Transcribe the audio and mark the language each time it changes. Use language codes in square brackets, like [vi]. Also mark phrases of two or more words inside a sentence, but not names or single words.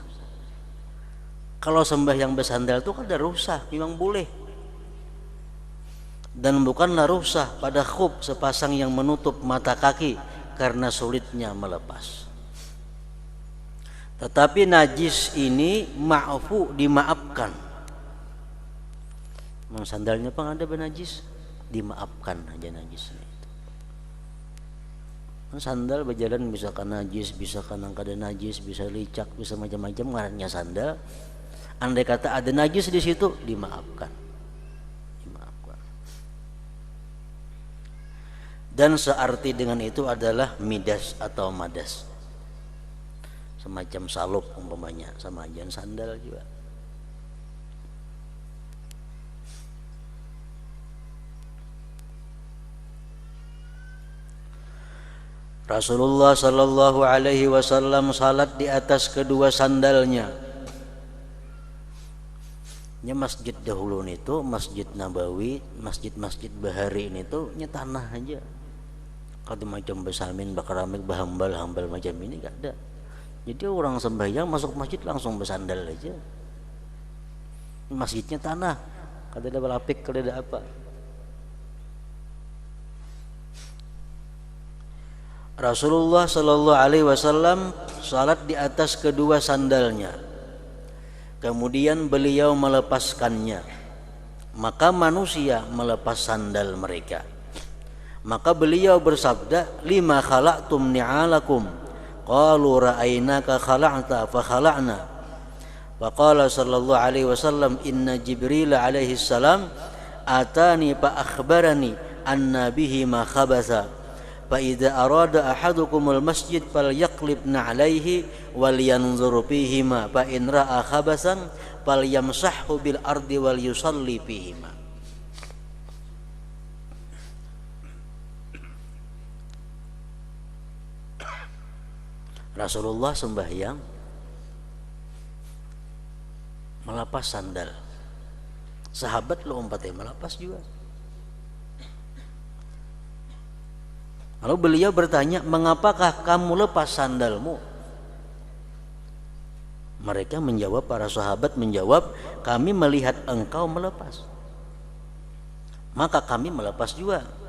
[id] Kalau sembahyang bersandal itu kada rukhsah, memang boleh. Dan bukanlah rukhsah pada khuf sepasang yang menutup mata kaki karena sulitnya melepas. Tetapi najis ini ma'fu, dimaafkan. [bjn] Sandalnya pang ada benajis, dimaafkan aja najisnya itu. Sandal berjalan bisa kena najis, bisa kena kada najis, bisa licak, bisa macam-macam ngarannya sandal. [id] Andai kata ada najis di situ, dimaafkan. Dimaafkan. Dan searti dengan itu adalah midas atau madas. [bjn] Semacam saluk umpamanya, sama aja sandal juga. [id] Rasulullah [ar] صلى الله عليه وسلم [id] salat di atas kedua sandalnya. [bjn] Nya masjid dahulu itu, Masjid Nabawi, masjid-masjid bahari ini tuh nya tanah aja. Kalau macam besamin bakaramik bahambal macam ini gak ada. [id] Jadi orang sembahyang masuk masjid langsung bersandal aja. [bjn] Masjidnya tanah, kada ada balapik, kada ada apa. [id] Rasulullah [ar] صلى الله عليه وسلم [id] salat di atas kedua sandalnya. Kemudian beliau melepaskannya. Maka manusia melepas sandal mereka. Maka beliau bersabda, [ar] "لم خلعتم نعالكم?" قالوا رأيناك خلعت فخلعنا. وقال صلى الله عليه وسلم إن جبريل عليه السلام أتاني فأخبرني أن بهما خبثا. فإذا أراد أحدكم المسجد فليقلب نعليه ولينظر فيهما فإن رأى خبثا فليمسحه بالأرض وليصلي فيهما." [id] Rasulullah sembahyang melepas sandal. Sahabat lo umpatnya melepas juga. Lalu beliau bertanya, "Mengapakah kamu lepas sandalmu?" Mereka menjawab, para sahabat menjawab, "Kami melihat engkau melepas, maka kami melepas juga."